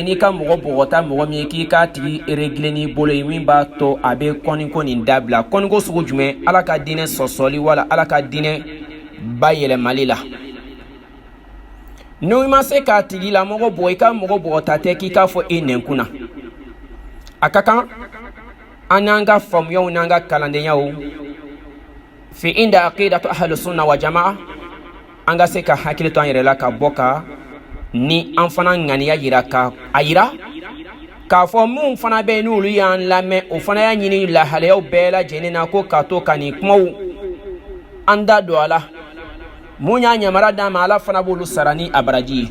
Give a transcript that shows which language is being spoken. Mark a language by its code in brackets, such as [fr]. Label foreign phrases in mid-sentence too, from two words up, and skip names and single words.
[bm] N'i ka mɔgɔ bɔgɔta mɔgɔ min ye, k'i k'a tigi régler n'i bolo ye, min b'a to a bɛ kɔniko nin dabila. Kɔniko sugu jumɛn? Ala ka dinɛ sɔsɔli wala ala ka dinɛ bayɛlɛmali la. N'o ma se k'a tigi la mɔgɔ bɔ, i ka mɔgɔ bɔgɔta tɛ k'i k'a fɔ e nɛnkun na. A ka kan an n'an ka faamuyaw n'an ka kalandenyaw fi [ar] عند عقيدة أهل السنة والجماعة, [bm] an ka se ka hakili to an yɛrɛ la ka bɔ ka ni an fana ŋaniya yira ka a yira k'a fɔ mun fana bɛ n'olu y'an lamɛn, o fana y'a ɲini lahalayaw bɛɛ lajɛlen na ko ka to ka nin kumaw an da don a la. Mun y'a ɲamara d'an ma, ala fana b'olu sara ni a baraji ye.